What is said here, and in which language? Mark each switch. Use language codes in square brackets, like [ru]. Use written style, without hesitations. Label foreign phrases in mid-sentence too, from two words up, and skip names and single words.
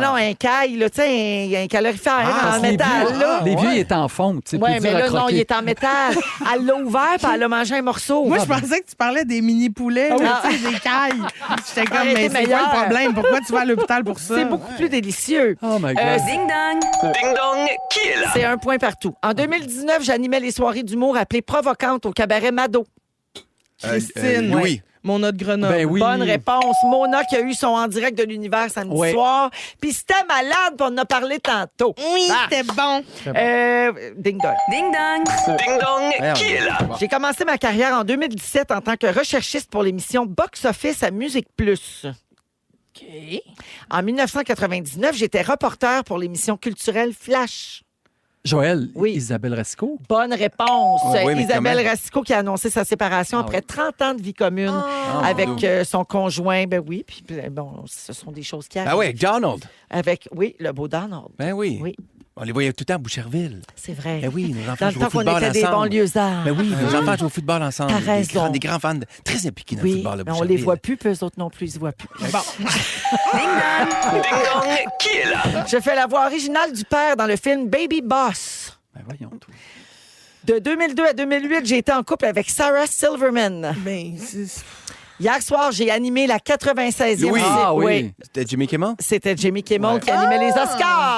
[fr] non, un caille, là, tu sais, un calorifère Ah, en Les métal, vieux, là. les vieux, il est en fonte. C'est Oui, plus mais dur à là, non, croquer. il est en métal. Elle l'a ouvert, puis elle a mangé un morceau. Moi, je pensais que tu parlais des mini-poulets, là, tu sais, des cailles. J'étais comme, aurait mais été c'est quoi meilleur. le problème? Pourquoi tu vas à l'hôpital pour ça? C'est beaucoup plus délicieux. [en] Oh my God. [fr] Ding dong. Ding dong, kill. C'est un point partout. En 2019, j'animais les soirées d'humour appelées provocantes au cabaret Mado. Christine. Louis. Mon autre Grenoble. Ben oui. Bonne réponse. Mona qui a eu son en direct de l'univers samedi Ouais. soir. Puis c'était malade, puis on en a parlé tantôt. Oui, c'était bon. Ding dong. Ding dong. Ding dong, Merde. kill. J'ai commencé ma carrière en 2017 en tant que recherchiste pour l'émission Box Office à Musique Plus. OK. En 1999, j'étais reporter pour l'émission culturelle Flash. Joël, Oui. Isabelle Rasco. Bonne réponse. Oui, mais Isabelle comment? Racicot qui a annoncé sa séparation après 30 ans de vie commune avec son conjoint. Ben oui, puis bon, ce sont des choses qui arrivent. Ah oui, Donald. Avec, oui, le beau Donald. Ben oui. Oui, On les voyait tout le temps à Boucherville. c'est vrai. Ben oui, nos enfants Dans le jouent au temps qu'on football était des ensemble. banlieusards. Ben oui, nos enfants jouent au football ensemble. T'as raison. Des grands fans, très impliqués dans le Oui, football à mais on Boucherville. les voit plus, puis eux autres non plus, ils se voient plus. Bon. Ding dong. Ding dong, kill. Je fais la voix originale du père dans le film Baby Boss. Ben voyons tout. De 2002 à 2008, j'ai été en couple avec Sarah Silverman. Ben, c'est- Hier soir, j'ai animé la 96e. Louis. Ah oui. C'était Jimmy Kimmel? C'était Jimmy Kimmel qui animait les Oscars.